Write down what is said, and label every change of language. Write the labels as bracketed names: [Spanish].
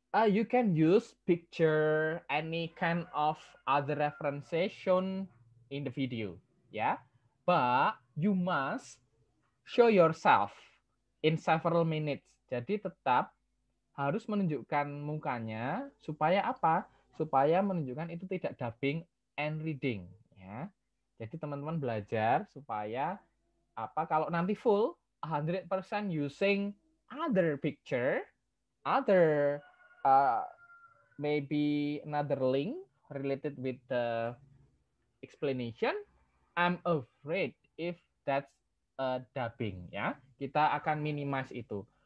[English] You can use picture, any kind of other references shown in the video, ya. But you must show yourself in several minutes. [Indonesian] Jadi tetap harus menunjukkan mukanya supaya apa? Supaya menunjukkan itu tidak dubbing and reading, ya. Jadi teman-teman belajar supaya apa? [English] Kalau nanti full 100% using other picture, other maybe another link related with the explanation, I'm afraid if that's dubbing ya, [Indonesian] kita akan minimize itu.